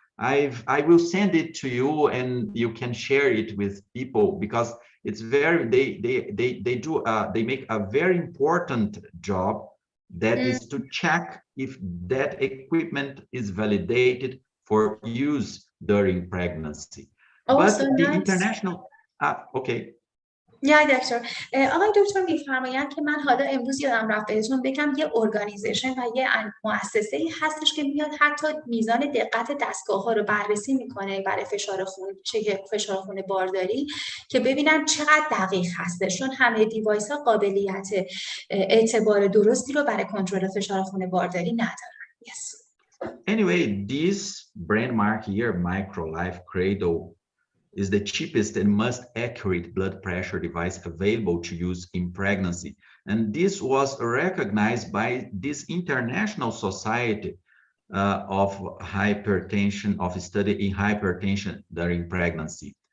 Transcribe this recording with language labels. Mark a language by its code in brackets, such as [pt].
[en] I will send it to you and you can share it with people, because it's very they make a very important job, that is to check if that equipment is validated for use during pregnancy. But so the nice. international okay. [fa] نه دکتر. آقای دکتر میفرمایند که من حالا امروز یادم رفت بهتون بگم یه ارگانیزیشن و یه مؤسسه‌ای هستش که میاد حتی میزان دقت دستگاه‌ها رو بررسی میکنه برای فشار خون، فشار خون بارداری، که ببینن چقدر دقیق هستش، چون همه دیوایس‌ها قابلیت اعتبار درستی رو برای کنترل فشار خون بارداری ندارن. [en] Yes. Anyway, this brand mark here, MicroLife Cradle, is the cheapest and most accurate blood pressure device available to use in pregnancy. And this was recognized by this international society of hypertension, of study in hypertension during pregnancy.